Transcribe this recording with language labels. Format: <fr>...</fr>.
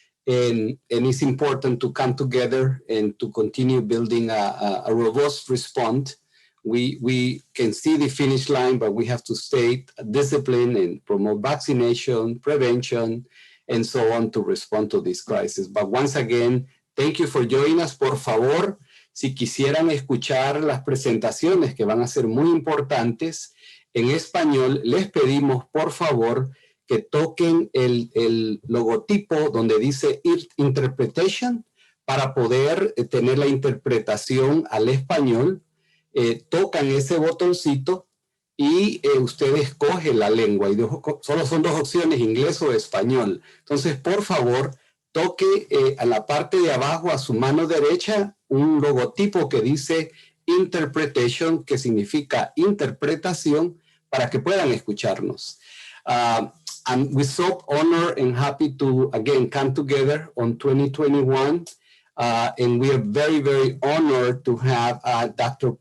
<en>And it's important to come together and to continue building a robust response. We can see the finish line, but we have to stay disciplined and promote vaccination, prevention, and so on to respond to this crisis. But once again, thank you for joining us.</en> <es>Por favor, si quisieran escuchar las presentaciones que van a ser muy importantes en español, les pedimos por favor que toquen el logotipo donde dice Interpretation para poder tener la interpretación al español. Tocan ese botoncito y usted escoge la lengua. Y solo son dos opciones, inglés o español. Entonces, por favor, toque a la parte de abajo, a su mano derecha, un logotipo que dice Interpretation, que significa interpretación, para que puedan escucharnos.</es> <en>And we're so honored and happy to, again, come together on 2021. And we are very, very honored to have Dr.</en>